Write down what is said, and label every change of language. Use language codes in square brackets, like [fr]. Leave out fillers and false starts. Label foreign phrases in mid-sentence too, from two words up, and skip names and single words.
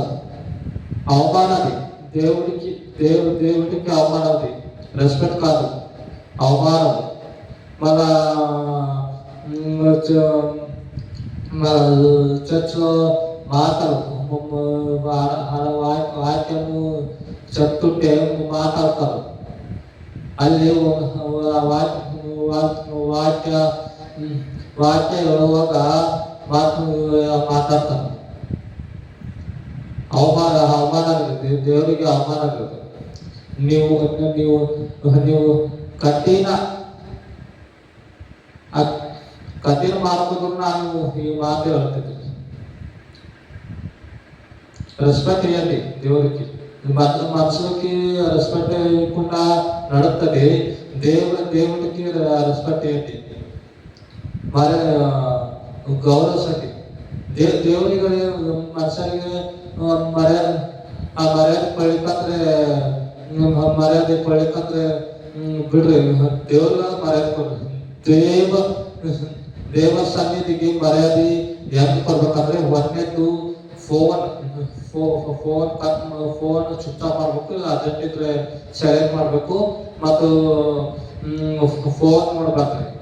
[te] అవమానది దేవుడికి అవమానది, రెస్పెక్ట్ కాదు, అవమానం. మళ్ళా చర్చ్లో మాటలు వాక్యము చెప్తుంటే మాట్లాడతారు. [kn] ಅಲ್ಲಿ ವಾಕ್ಯ ಹೇಳುವಾಗ ಮಾತಾಡ್ತಾನೆ. ಅವಮಾನ ಇರುತ್ತೆ, ದೇವರಿಗೆ ಅವಮಾನ ಇರುತ್ತೆ. ನೀವು ಕಠಿಣ ಮಾಡ್ತಿದ್ರು ನಾನು ಈ ಮಾತು ಹೇಳ್ತಿದ್ದೆ. [te] రెస్పెక్ట్ ఇవ్వండి దేవుడికి. మనుషులకి రెస్పెక్ట్ ఇవ్వకుండా నడుస్తుంది, దేవుడికి రెస్పెక్ట్ ఇవ్వండి, మరి గౌరవించండి. [kn] దేవుನಿಗೆ ಮನುಷ್ಯರಿಗೆ ಮರ್ಯಾದೆ ಪಡಿಕಂದ್ರೆ ಬಿಡ್ರಿ, ದೇವ್ರ ಮರ್ಯಾದೆ ಕೊಡ್ರಿ. ದೇವರ ಸನ್ನಿಧಿಗೆ ಮರ್ಯಾದೆ ಹೆಂಗ್ ಕೊಡ್ಬೇಕಂದ್ರೆ, ಒಂದೇದು [en] phone switch off [kn] ಮಾಡ್ಬೇಕು, ಅರ್ಜೆಂಟ್ ಇದ್ರೆ ಸೈಲೆಂಟ್ ಮಾಡ್ಬೇಕು, ಮತ್ತು ಫೋನ್ ನೋಡ್ಬೇಕ್ರಿ.